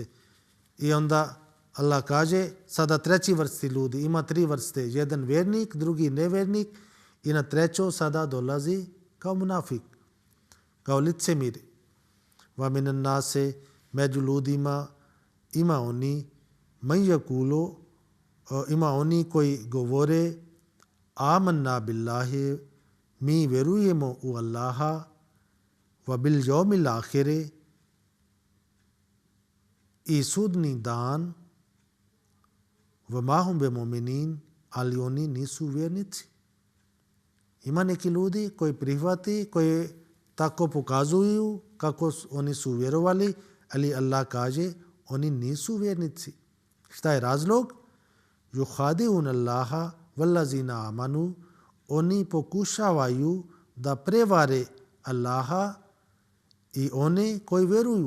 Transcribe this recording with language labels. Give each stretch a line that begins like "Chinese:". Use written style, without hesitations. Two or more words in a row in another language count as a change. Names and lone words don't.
Bosnian: I onda Allah kaže, sada treći vrsti ljudi, ima tri vrste, jedan vjernik, drugi nevjernik, i na trećo sada dolazi kao munafik, kao licemir.
Arabic: ومن الناس,
Bosnian: među ljudima ima oni,
Arabic: من يقول,
Bosnian: ima oni koji govore
Arabic: آمنا بالله,
Bosnian: mi vjerujemo u Allaha,
Arabic: وباليوم الآخر,
Bosnian: i sudni dan,
Arabic: وما هم بمؤمنين,
Bosnian: ali oni nisu vjernici. Ima neki ljudi koji prihvati, koji tako pokazuju kako oni su vjerovali, ali Allah kaže oni nisu vjernici. Šta je razlog?
Arabic: يخادعون الله والذين آمنوا,
Bosnian: oni pokušavaju da prevare Allaha i one koji vjeruju.